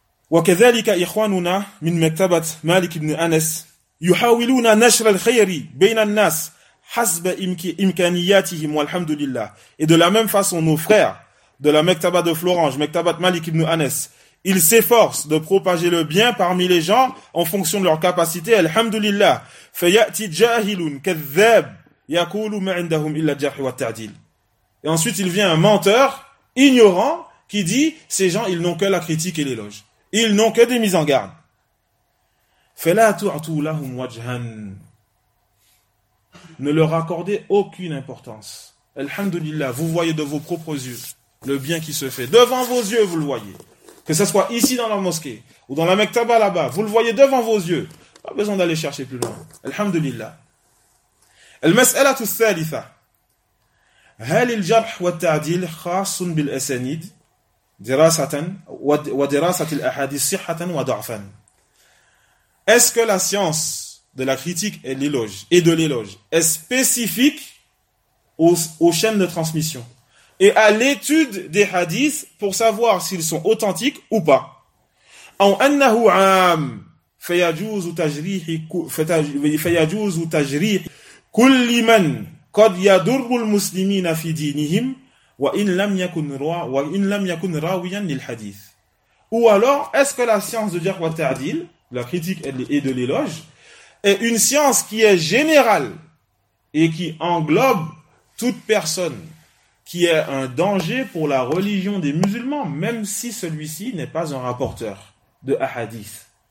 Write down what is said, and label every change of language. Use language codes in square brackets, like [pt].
[ar] وكذلك إخواننا من مكتبة مالك بن أنس يحاولون نشر الخير بين الناس حسب إمكانياتهم والحمد لله. [fr] Et de la même façon, nos frères de la Mektaba de Florange, Mektaba Malik ibn Anas, ils s'efforcent de propager le bien parmi les gens en fonction de leur capacité. Alhamdulillah. [ar] فيأتي جاهل كذاب يقول ما عندهم إلا الجرح والتعديل. [fr] Et ensuite, il vient un menteur ignorant qui dit ces gens, ils n'ont que la critique et l'éloge. Ils n'ont que des mises en garde. [ar] فلا تعطوا لهم وجها. [fr] Ne leur accordez aucune importance. Alhamdulillah, vous voyez de vos propres yeux le bien qui se fait. Devant vos yeux, vous le voyez. Que ce soit ici dans la mosquée ou dans la Mektaba là-bas, vous le voyez devant vos yeux. Pas besoin d'aller chercher plus loin. Alhamdulillah. [ar] المسألة الثالثة. هل الجرح والتعديل خاص بالأسانيد؟ دراسة ودراسة الأحاديث صحة وضعفا. [fr] Est-ce que la science de la critique et de l'éloge est spécifique aux chaînes de transmission et à l'étude des hadiths pour savoir s'ils sont authentiques ou pas? [ar] أو أنه عام فيجوز تجريح كل من قد يضر المسلمين في دينهم wa in lam yakun rawiyan lil hadith. [fr] Ou alors, est-ce que la science de dire wa ta'dil, la critique et de l'éloge, est une science qui est générale et qui englobe toute personne qui est un danger pour la religion des musulmans, même si celui-ci n'est pas un rapporteur de hadith?